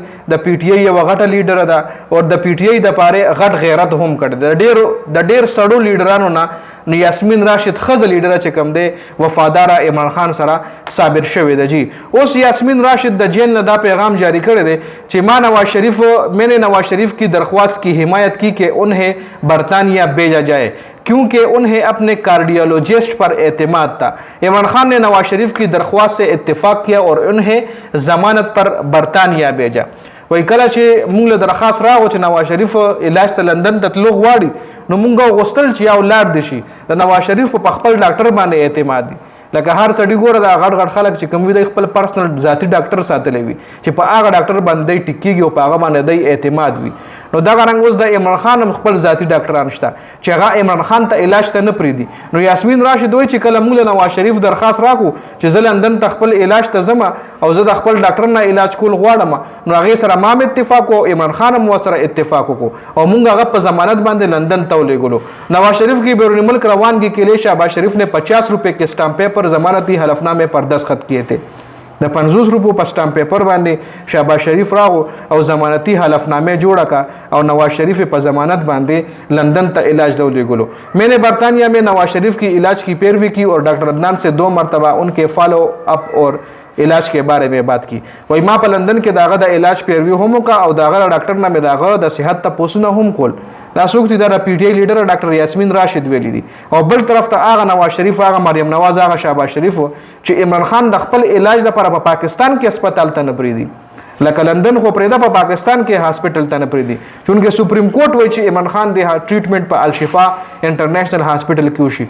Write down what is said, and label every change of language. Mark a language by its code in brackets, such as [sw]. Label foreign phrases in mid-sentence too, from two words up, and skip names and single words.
[ps] د پی ټی آی یو غټه لیډر ده او د پی ټی آی د پاره غټ غیرت هم کړی د ډیر سړو لیډرانو نه یاسمین راشد خزه لیډر چې کم دی وفادار عمران خان سره ثابت شوی دی. جی اوس یاسمین راشد د جیل نه دا پیغام جاری کړی دی چې [ur] میں نے نواز شریف کی درخواست کی حمایت کی کہ انہیں برطانیہ بھیجا جائے کیونکہ انہیں اپنے کارڈیولوجسٹ پر اعتماد تھا. عمران خان نے نواز شریف کی درخواست سے اتفاق کیا اور انہیں ضمانت پر برطانیہ بھیجا. [ps] وای کله چې مونږ له درخواست راغو چې نواز شریف علاج ته لندن ته تلو غواړي نو مونږ غوښتل چې یو لاړ دي شي د نواز شریف په خپل ډاکټر باندې اعتماد دي. لکه هر سړي ګوره دا غټ خلک چې کوم وي د خپل پرسنل ذاتی ډاکټر ساتلی وي چې په هغه ډاکټر باندې ټیکيږي او په هغه باندې د اعتماد وي. نو دغه رنګ اوس د عمران خان هم خپل ذاتی ډاکټران شته چې هغه عمران خان ته علاج ته نه پریدي. نو یاسمین راشد وایي چې کله موږ له نواز شریف درخواست راکو چې زه لندن ته خپل علاج ته ځم او زه د خپل ډاکټر نه علاج کول غواړم نو هغې سره ما هم اتفاق او عمران خان هم ورسره اتفاق وکړو او موږ هغه په ضمانت باندې لندن ته ولېږلو. [ur] نواز شریف کی بیرون ملک روانگی کے لیے شہباز شریف نے 50 روپے کے اسٹامپ پیپر ضمانتی حلفنامے پر دستخط کیے تھے. [ps] د 50 روپو په اسٹامپ پیپر باندې شهباز شریف راغو او ضمانتي حلفنامه جوړه کا او نواز شریف په ضمانت باندې لندن ته علاج لولېږلو. [ur] میں نے برطانیہ میں نواز شریف کی علاج کی پیروی کی اور ڈاکٹر عدنان سے 2 مرتبہ ان کے فالو اپ اور علاج کے بارے میں بات کی. [ps] وای ما په لندن کې داغه د علاج پیروي هم وکړه او داغه ډاکټر نه مې داغه د صحت تپوسونه هم کول. دا څوک دي د پی ټی آی لیډر ډاکټر یاسمین راشد ویلي دي او بل طرف ته هغه نواز شریف هغه مریم نواز هغه شهباز شریف چې عمران خان د خپل علاج لپاره په پاکستان کې هسپتال ته نه پریدي لکه لندن خو پرېده په پاکستان کې هاسپټل ته نه پریدي چونکې سپریم کورټ وایي چې عمران خان د ټریټمنټ په الشفا انټرنیشنل هاسپټل کې وشي.